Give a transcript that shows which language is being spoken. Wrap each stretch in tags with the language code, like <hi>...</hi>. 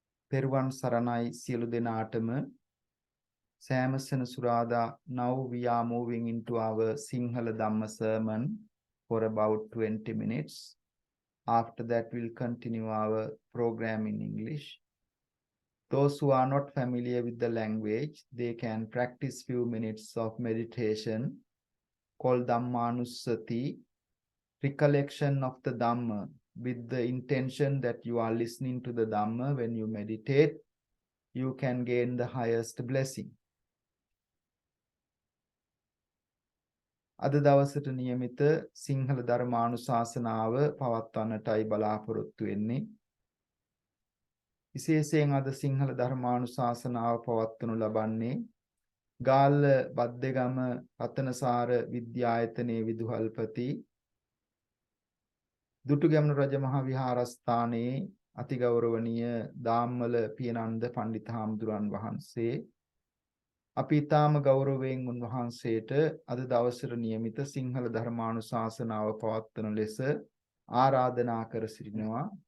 <si>පෙරවන් සරණයි සියලු දෙනාටම සෑම සෙනසුරාදා</si> <en>now we are moving into our Sinhala Dhamma sermon for about 20 minutes. After that we'll continue our program in English. Those who are not familiar with the language, they can practice few minutes of meditation called Dhammanussati, recollection of the Dhamma, with the intention that you are listening to the Dhamma. When you meditate, you can gain the highest blessing.</en> <si>අද දවසට නියමිත සිංහල ධර්මානුශාසනාව පවත්වන්නටයි බලාපොරොත්තු වෙන්නේ. විශේෂයෙන් අද සිංහල ධර්මානුශාසනාව පවත්වනු ලබන්නේ ගාල්ල බද්දේගම රතනසාර විද්‍යායතනයේ විදුහල්පති දුටුගැමුණු රජ මහා විහාරස්ථානයේ අතිගෞරවනීය දාම්මල පියනන්ද පණ්ඩිත හාමුදුරන් වහන්සේ අපි ඊටාම ගෞරවයෙන් උන්වහන්සේට අද දවසට නියමිත සිංහල ධර්මානුශාසනාව පවත්වන ලෙස ආරාධනා කර සිටිනවා.</si>